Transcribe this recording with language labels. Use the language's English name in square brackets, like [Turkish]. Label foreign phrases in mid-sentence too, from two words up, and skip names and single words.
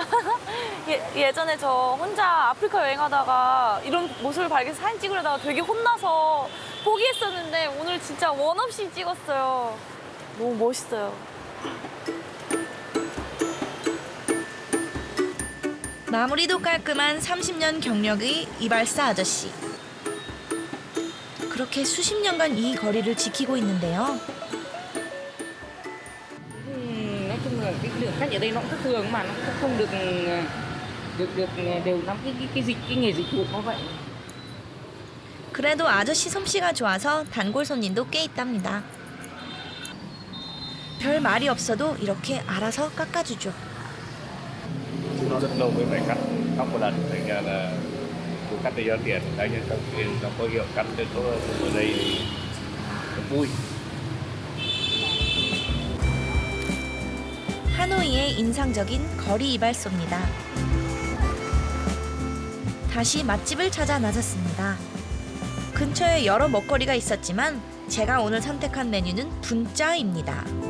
[Korean] 예전에 저 혼자 아프리카 여행하다가 이런 모습을 발견해서 사진 찍으려다가 되게 혼나서 포기했었는데 오늘 진짜 원 없이 찍었어요. 너무 멋있어요. 마무리도 깔끔한 30년 경력의 이발사 아저씨. 그렇게 수십 년간 이 거리를 지키고 있는데요. [Vietnamese] Nói chung là cái lượng khách ở đây nó cũng thất thường mà nó cũng không được đều nắm cái nghề dịch vụ nó vậy. [Korean] 그래도 아저씨 솜씨가 좋아서 단골 손님도 꽤 있답니다. 별 말이 없어도 이렇게 알아서 깎아주죠. [Vietnamese] Rất lâu mới phải cắt tóc một lần, thành ra là cứ cắt để cho tiền, đấy cho tiền nó có hiệu cắt cho tốt ở đây vui. [Korean] 하노이의 인상적인 거리 이발소입니다. 다시 맛집을 찾아 나섰습니다. 근처에 여러 먹거리가 있었지만 제가 오늘 선택한 메뉴는 분짜입니다.